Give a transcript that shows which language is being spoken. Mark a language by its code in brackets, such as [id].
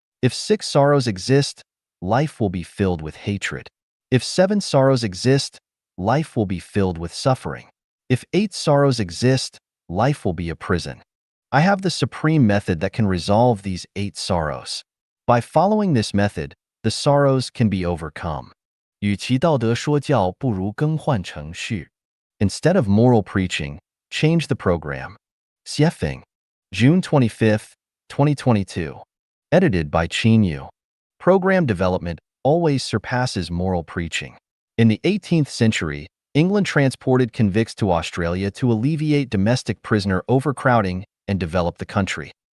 [en] If six sorrows exist, life will be filled with hatred. If seven sorrows exist, life will be filled with suffering. If eight sorrows exist, life will be a prison. I have the supreme method that can resolve these 8 sorrows. By following this method, the sorrows can be overcome. [zh] 与其道德说教，不如更换程序. [en] Instead of moral preaching, change the program. Xiefeng, June 25, 2022. Edited by Qin Yu. Program development always surpasses moral preaching. In the 18th century, England transported convicts to Australia to alleviate domestic prisoner overcrowding and develop the country.